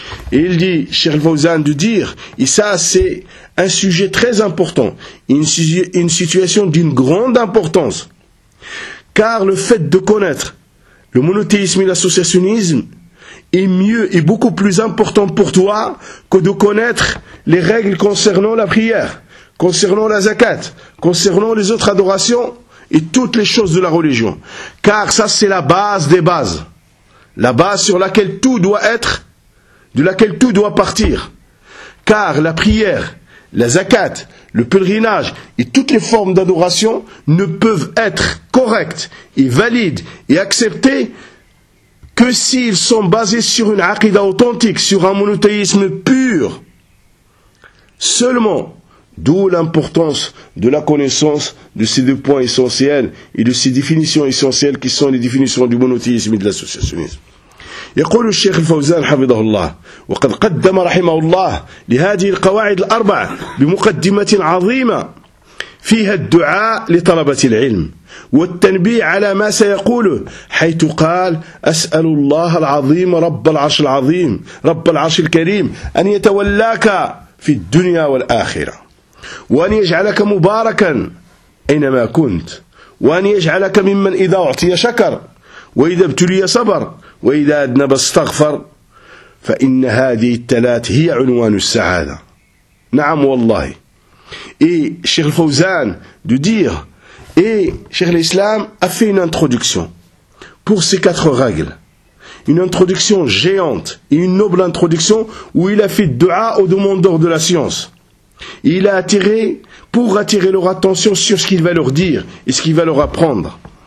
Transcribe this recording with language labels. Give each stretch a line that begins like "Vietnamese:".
French: Et il dit, Cheikh Al-Fawzan, de dire, et ça c'est un sujet très important, une situation d'une grande importance. Car le fait de connaître le monothéisme et l'associationnisme est mieux et beaucoup plus important pour toi que de connaître les règles concernant la prière, concernant la zakat, concernant les autres adorations et toutes les choses de la religion. Car ça c'est la base des bases, la base sur laquelle tout doit être, de laquelle tout doit partir. Car la prière, la zakat, le pèlerinage et toutes les formes d'adoration ne peuvent être correctes et valides et acceptées que s'ils sont basés sur une aqida authentique, sur un monothéisme pur. Seulement, d'où l'importance de la connaissance de ces deux points essentiels et de ces définitions essentielles qui sont les définitions du monothéisme et de l'associationnisme.
Arabic: يقول الشيخ الفوزان حفظه الله وقد قدم رحمه الله لهذه القواعد الأربع بمقدمة عظيمة فيها الدعاء لطلبة العلم والتنبيه على ما سيقوله، حيث قال: أسأل الله العظيم رب العرش العظيم رب العرش الكريم أن يتولاك في الدنيا والآخرة، وأن يجعلك مباركا أينما كنت، وأن يجعلك ممن إذا أعطي شكر، وإذا ابتلي صبر، وإذا أذنب استغفر. فإن هذه الثلاث هي عنوان السعادة. نعم والله. شيخ الفوزان دو دير شيخ الإسلام
French: a fait une introduction pour ces quatre règles. Une introduction géante et une noble introduction où il a fait dua au demandeur de la science. Et il a attiré pour attirer leur attention sur ce qu'il va leur dire et ce qu'il va leur apprendre.